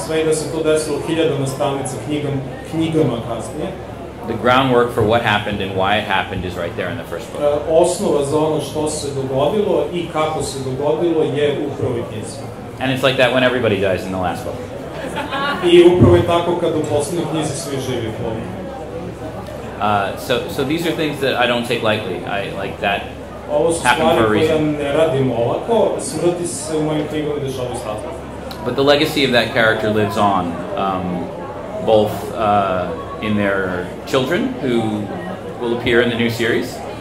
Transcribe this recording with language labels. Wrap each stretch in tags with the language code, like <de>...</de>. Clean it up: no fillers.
<sr>sve i da se to desilo hiljadama stranica knjigama kasnije,</sr> <en>the groundwork for what happened and why it happened is right there in the first book.</en> <sr>Osnova za ono što se dogodilo i kako se dogodilo je u prvoj knjizi.</sr> <en>And it's like that when everybody dies in the last book.</en> <sr>I upravo je tako kada u poslednjoj knjizi svi živi polovno.</sr> <en>So these are things that I don't take lightly. I like that.</en> <sr>Ovo su stvari koje ne radim olako, smrti se u mojim knjigama dešavaju s razlogom.</sr> <en>But the legacy of that character lives on, both in their children, who will appear in the new series.</en>